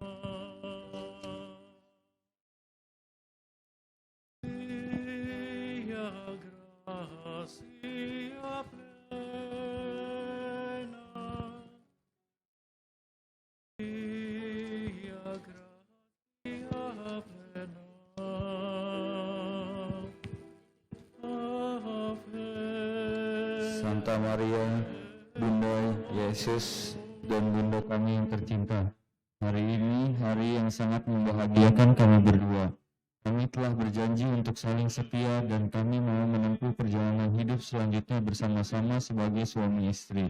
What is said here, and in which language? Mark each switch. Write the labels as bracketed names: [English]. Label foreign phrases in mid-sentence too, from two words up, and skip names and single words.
[Latin] Maria, gratia plena, Maria, gratia plena, Ave. Santa Maria, [Indonesian] Bunda Yesus dan Bunda kami yang tercinta, hari ini hari yang sangat membahagiakan kami berdua. Kami telah berjanji untuk saling setia dan kami mau menempuh perjalanan hidup selanjutnya bersama-sama sebagai suami istri.